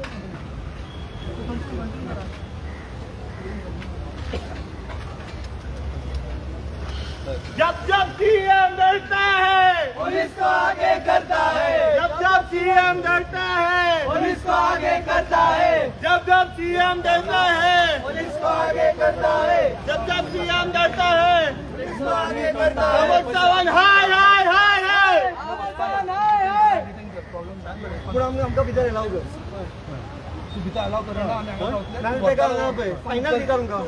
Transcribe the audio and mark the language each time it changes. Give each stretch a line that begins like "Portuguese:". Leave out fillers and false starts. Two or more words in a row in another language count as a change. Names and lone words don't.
Hindi: जब जब सीएम डरता है पुलिस को आगे करता है. जब जब सीएम डरता है पुलिस को आगे करता है. जब जब सीएम डरता है पुलिस को आगे करता है. जब जब सीएम डरता है पुलिस को आगे करता है. प्रमोद हाय हाय हाय हाय.
Konkani: पूरा आमकां भितर अलाव कर. फायनल दिता तुमकां.